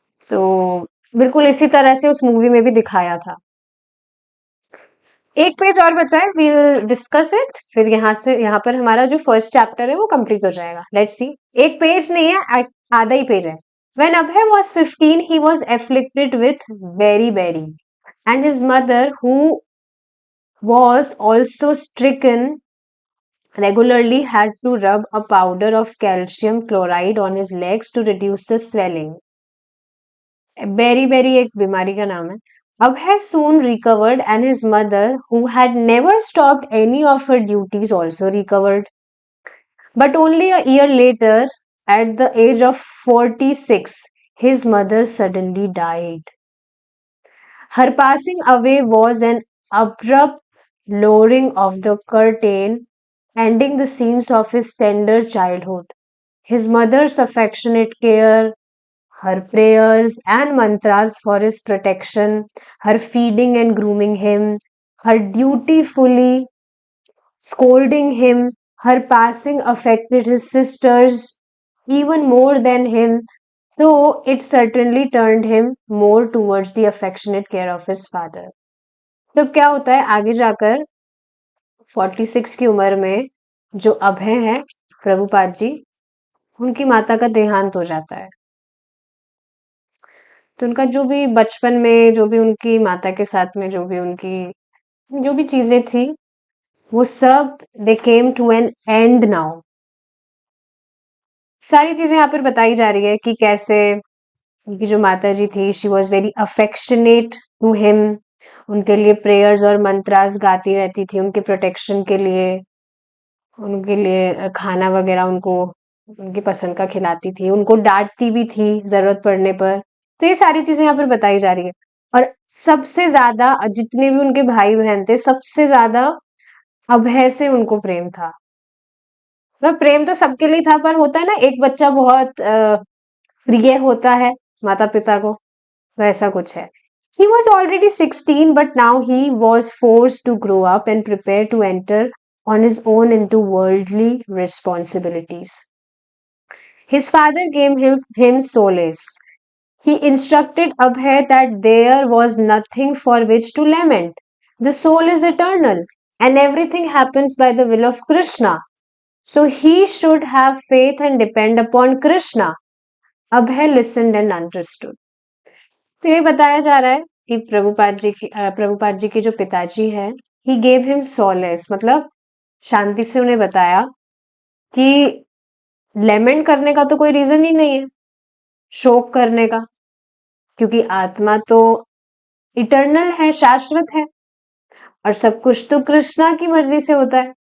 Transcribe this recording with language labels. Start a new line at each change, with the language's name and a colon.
Hindi: तो बिल्कुल इसी तरह से उस मूवी में भी दिखाया था। एक पेज और बचा है,
English: we'll discuss it,
Hindi: फिर यहाँ पर हमारा जो फर्स्ट चैप्टर है वो कंप्लीट हो जाएगा।
English: Let's see.
Hindi: एक पेज नहीं है, आधा ही पेज है।
English: When Abhay was 15, he was afflicted with beriberi, and his mother, who was also stricken, regularly had to rub a powder of calcium chloride on his legs to reduce the swelling.
Hindi: Beriberi एक बीमारी का नाम है.
English: Abhay soon recovered, and his mother, who had never stopped any of her duties, also recovered. But only a year later, at the age of 46, his mother suddenly died. Her passing away was an abrupt lowering of the curtain, ending the scenes of his tender childhood. His mother's affectionate care, her prayers and mantras for his protection, her feeding and grooming him, her dutifully scolding him, her passing affected his sisters even more than him, though it certainly turned him more towards the affectionate care of his father.
Hindi: तब क्या होता है आगे जाकर 46 की उम्र में जो अभय है प्रभुपाद जी, उनकी माता का देहांत हो जाता है। तो उनका जो भी बचपन में जो भी उनकी माता के साथ में जो भी उनकी जो भी चीजें थी वो सब
English: They came to an end now.
Hindi: सारी चीजें यहाँ पर बताई जा रही है कि कैसे उनकी जो माता जी थी
English: she was very affectionate to him,
Hindi: उनके लिए प्रेयर्स और मंत्रास गाती रहती थी उनके प्रोटेक्शन के लिए, उनके लिए खाना वगैरह उनको उनकी पसंद का खिलाती थी, उनको डांटती भी थी जरूरत पड़ने पर। तो ये सारी चीजें यहाँ पर बताई जा रही है। और सबसे ज्यादा जितने भी उनके भाई बहन थे सबसे ज्यादा अभय से उनको प्रेम था। मतलब प्रेम तो सबके लिए था, पर होता है ना एक बच्चा बहुत प्रिय होता है माता पिता को, वैसा कुछ है।
English: He was already 16, but now he was forced to grow up and prepare to enter on his own into worldly responsibilities. His father gave him solace. He instructed Abhay that there was nothing for which to lament. The soul is eternal, and everything happens by the will of Krishna. So he should have faith and depend upon Krishna. Abhay listened and understood.
Hindi: तो ये बताया जा रहा है कि प्रभुपाद जी के जो पिताजी हैं,
English: he gave him solace,
Hindi: मतलब शांति से उन्हें बताया कि लेमेंट करने का तो कोई रीजन ही नहीं है, शोक करने का, क्योंकि आत्मा तो इटर्नल है, शाश्वत है, और सब कुछ तो कृष्णा की मर्जी से होता है।